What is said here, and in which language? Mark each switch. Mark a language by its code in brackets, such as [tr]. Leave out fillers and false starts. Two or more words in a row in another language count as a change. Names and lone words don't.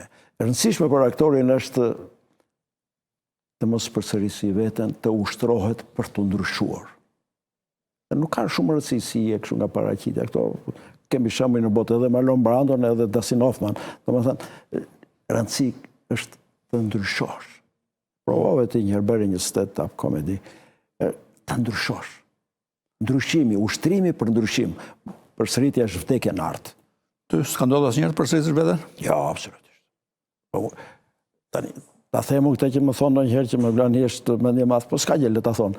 [sq] E rëndësishme për aktorin është të mos përsërisi veten, të ushtrohet për të ndryshuar. Nuk ka shumë rëndësi si je kështu nga paraqitja këto. Kemi shembuj në botë edhe Marlon Brandon edhe Dustin Hoffman. Domethënë, rëndësi është të ndryshosh. Provove ti një herë bëre një [en] stand-up comedy, [sq] të ndryshosh. Ndryshimi, ushtrimi për ndryshim. Përsëritja është vdekja në art. Ty s'ka ndodhur asnjëherë të përsëritësh veten? Jo, absolutisht. Tani, ta themu këtë që më thonë ndonjëherë që më vlan thjesht mendje madh, po s'ka gjë le ta thonë.